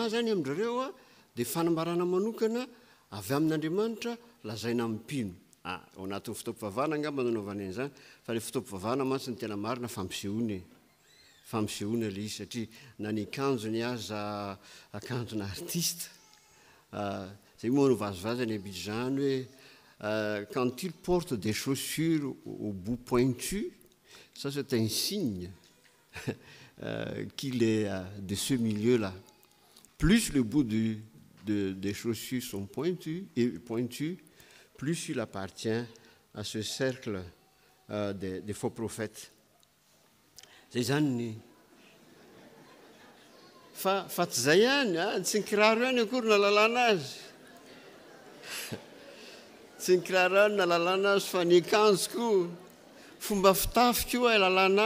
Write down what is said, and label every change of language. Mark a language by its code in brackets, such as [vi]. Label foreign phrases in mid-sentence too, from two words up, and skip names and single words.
[mg] zany amin'ireo dia fanambarana manokana avy amin'Andriamanitra lazaina am'mpino ao anatin'ny fotoam-pivavahana angamba nanaovana an'izany fa le fotoam-pivavahana mantsy ny tena marina fampisehoana le izy satria na ny akanjony aza akanjona artiste zay moa no vazovaza ny Abidjan hoe [fr] quand il porte des chaussures au bout pointu ça c'est un signe qu'il est de ce milieu-là. Plus le bout des chaussures sont pointus, plus il appartient à ce cercle des faux prophètes. [mg] Zay zany ny fa tsy zay ihany tsy ny kiraro ihany akory nalalana azy tsy ny kiraro ihany nalalana azy fa ny akanjo koa fomba fitafy koa alalana